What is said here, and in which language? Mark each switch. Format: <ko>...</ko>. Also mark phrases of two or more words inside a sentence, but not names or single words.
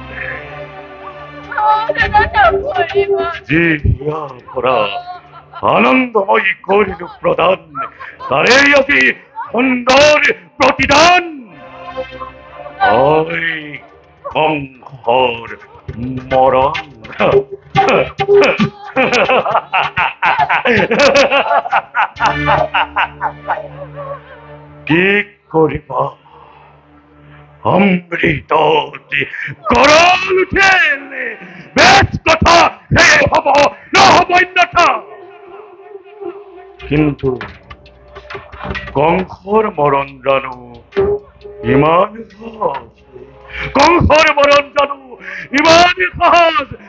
<as>যি হিয়াৰ পৰা আনন্দময়ী কৰিলো প্ৰদান তাৰেই আজি সুন্দৰ প্ৰতিদান ঐ কংসৰ মৰণ কি কৰিবা অমৃত গরল উঠেলে বেশ কথা হে হব না হব অন্যথা। কিন্তু কংসর মরণ জানো ইমান সহজ, কংসর মরণ জানো ইমান সহজ।</as>